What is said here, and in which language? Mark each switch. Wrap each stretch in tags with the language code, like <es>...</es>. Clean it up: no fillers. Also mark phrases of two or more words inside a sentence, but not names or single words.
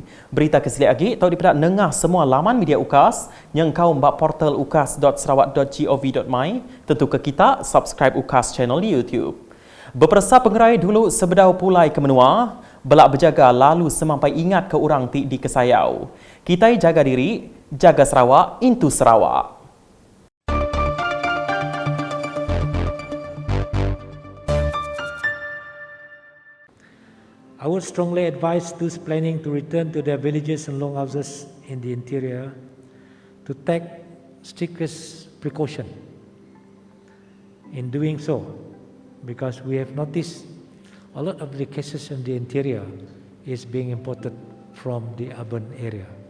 <iba>Berita keselik lagi tahu dipedak nengah semua laman media Ukas yang kau mbak portal ukas.sarawak.gov.my. Tentu ke kita subscribe Ukas channel di YouTube. Berperasa pengerai dulu sebedau pulai ke menua, belak berjaga lalu semampai ingat ke orang ti di kesayau.</iba> <ms>Kita jaga diri, jaga Sarawak, into Sarawak.</ms> <en>I would strongly advise those planning to return to their villages and longhouses in the interior to take strictest precaution in doing so, because we have noticed a lot of the cases in the interior is being imported from the urban area.</en>